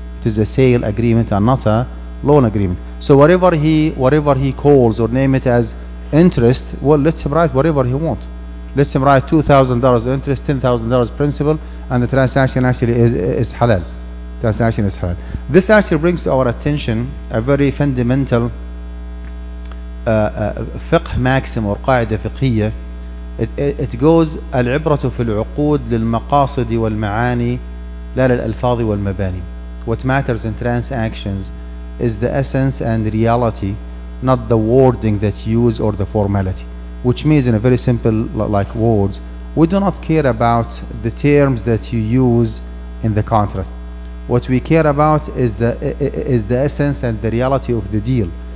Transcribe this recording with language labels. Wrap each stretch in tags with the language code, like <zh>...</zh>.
<en>It is a sale agreement and not a loan agreement. So whatever he calls or name it as interest, well, let him write whatever he wants. Let him write $2,000 interest, $10,000 principal, and the transaction actually is halal. Transaction is halal. This actually brings to our attention a very fundamental فقه maxim or</en> <ar>قاعدة فقهية.</ar> <en>It goes</en> <ar>العبرة في العقود للمقاصد والمعاني لا للألفاظ والمباني.</ar> <en>What matters in transactions is the essence and reality, not the wording that you use or the formality. Which means, in a very simple like words, we do not care about the terms that you use in the contract. What we care about is the essence and the reality of the deal.</en>